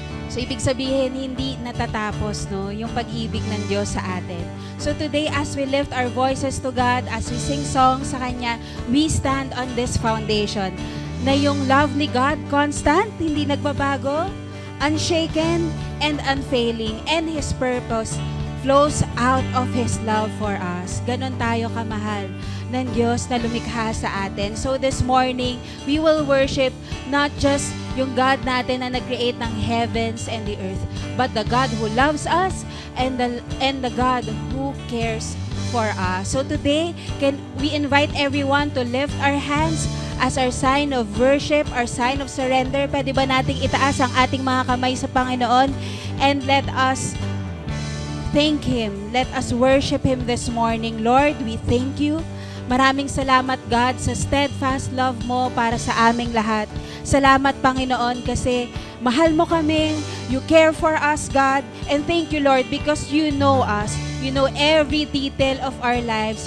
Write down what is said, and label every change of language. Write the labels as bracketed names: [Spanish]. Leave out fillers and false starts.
[Filipino] So, ibig sabihin, hindi natatapos, no, yung pag-ibig ng Diyos sa atin. [English] So, today, as we lift our voices to God, as we sing songs sa Kanya, we stand on this foundation [Filipino] na yung love ni God, [English] constant, hindi nagbabago, unshaken, and unfailing, and His purpose flows out of His love for us. [Filipino] Ganon tayo kamahal ng Diyos na lumikha sa atin. [English] So this morning, we will worship not just [Filipino] yung God natin na nag-create [English] ng heavens and the earth, but the God who loves us and the God who cares for us. So today, can we invite everyone to lift our hands as our sign of worship, our sign of surrender. [Filipino] Pwede ba nating itaas ang ating mga kamay sa Panginoon [English] and let us thank Him. Let us worship Him this morning. Lord, we thank You. [Filipino] Maraming salamat, God, sa steadfast love mo para sa aming lahat. Salamat, Panginoon, kasi mahal mo kami. [English] You care for us, [Filipino] God. [English] And thank You, Lord, because You know us. You know every detail of our lives.